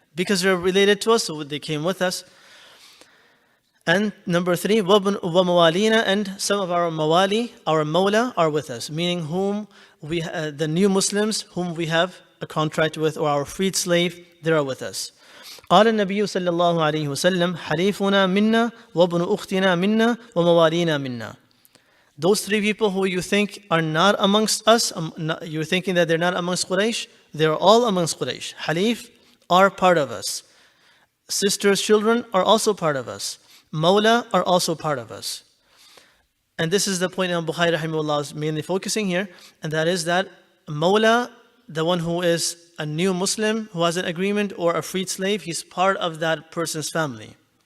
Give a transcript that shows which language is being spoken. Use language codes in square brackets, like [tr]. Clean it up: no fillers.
[en] Because they're related to us, so they came with us. And number three, وَمَوَالِينَ, and some of our mawali, our mawla, are with us, meaning the new Muslims whom we have a contract with, or our freed slave, they are with us. [ar] قال النبي صلى الله عليه وسلم حليفنا منا وابن أختنا منا وموالينا منا. [en] Those three people who you think are not amongst us, you're thinking that they're not amongst Quraysh, they're all amongst Quraysh. Halif are part of us. Sisters' children are also part of us. Mawla are also part of us. And this is the point Imam Bukhari rahimahullah is mainly focusing here, and that is that Mawla, the one who is a new Muslim who has an agreement, or a freed slave, he's part of that person's family.